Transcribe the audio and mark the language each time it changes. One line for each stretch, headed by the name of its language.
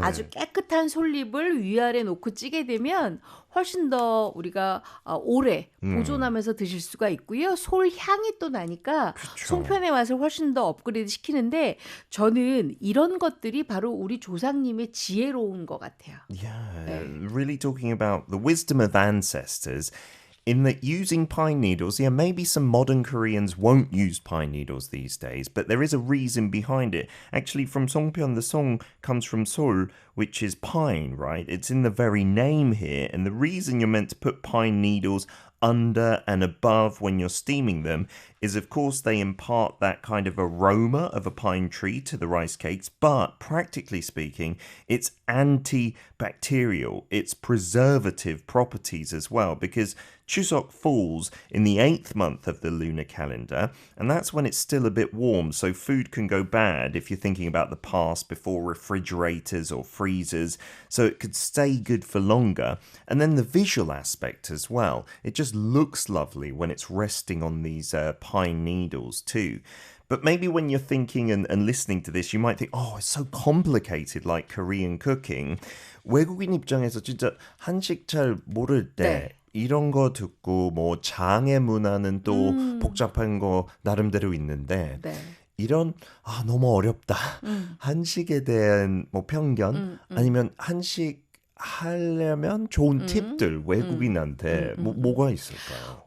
Korean: 아주 깨끗한 솔잎을 위아래 놓고 찌게 되면 훨씬 더 우리가 오래 보존하면서 드실 수가 있고요. 솔 향이 또 나니까 그쵸. 송편의 맛을 훨씬 더 업그레이드 시키는데 저는 이런 것들이 바로 우리 조상님의 지혜로운 것 같아요.
English: Yeah, really talking about the wisdom of ancestors. In that using pine needles, yeah, maybe some modern Koreans won't use pine needles these days, but there is a reason behind it. Actually, from Songpyeon, the song comes from Seoul, which is pine, right? It's in the very name here, and the reason you're meant to put pine needles under and above when you're steaming them is, of course, they impart that kind of aroma of a pine tree to the rice cakes, but practically speaking, it's antibacterial, it's preservative properties as well, because Chuseok falls in the 8th month of the lunar calendar, and that's when it's still a bit warm, so food can go bad if you're thinking about the past before refrigerators or freezers, so it could stay good for longer. And then the visual aspect as well. It just looks lovely when it's resting on these pine needles too. But maybe when you're thinking and listening to this, you might think, oh, it's so complicated like Korean cooking.
Korean: 외국인 입장에서 진짜 한식 잘 모를 때 네. 이런 거 듣고 뭐 장의 문화는 또 복잡한 거 나름대로 있는데 네. 이런 너무 어렵다. 한식에 대한 뭐 편견 아니면 한식 하려면 좋은 팁들 외국인한테 뭐가 있을까요?